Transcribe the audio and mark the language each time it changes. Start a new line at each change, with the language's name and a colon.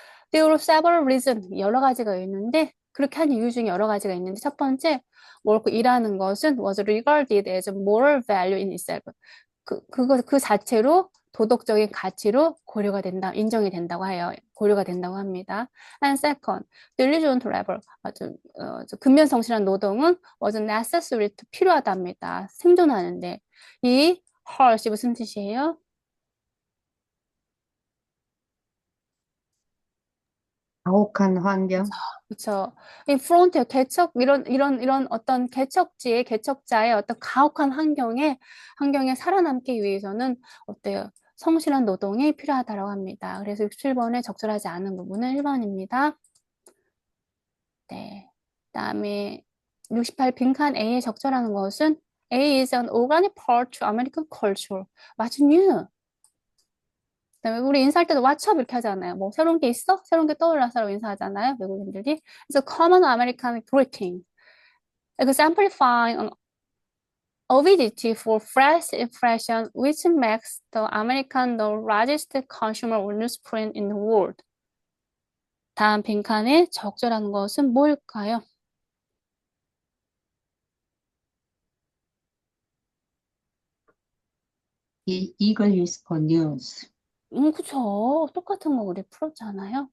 English: There were several reasons,
Korean: 여러 가지가 있는데 그렇게 한 이유 중에 여러 가지가 있는데 첫 번째, work, 일하는 것은
English: was regarded as a moral value in itself.
Korean: 그 자체로 도덕적인 가치로 고려가 된다, 인정이 된다고 해요. 고려가 된다고 합니다.
English: And second, diligent labor,
Korean: 근면성실한 노동은
English: was necessary to
Korean: 필요하답니다. 생존하는데. 이 harsh 무슨 뜻이에요? 가혹한 환경, 그렇죠. 이 프론티어 개척 이런 어떤 개척자의 어떤 가혹한 환경에 살아남기 위해서는 어때요? 성실한 노동이 필요하다고 합니다. 그래서 67번에 적절하지 않은 부분은 1번입니다. 네. 그다음에 68 빈칸 A에 적절한 것은
English: A is an organic part to American culture. What's new?
Korean: 그다음에 우리 인사할 때도
English: What's up
Korean: 이렇게 하잖아요. 뭐 새로운 게 있어? 새로운 게 떠올라서 인사하잖아요. 외국인들이. 그래서
English: common American greeting. exemplifying an avidity for fresh impression which makes the American the largest consumer of newsprint in the world.
Korean: 다음 빈칸에 적절한 것은 뭘까요?
English: eagerness for news.
Korean: 그쵸. 똑같은 거 우리 풀었잖아요.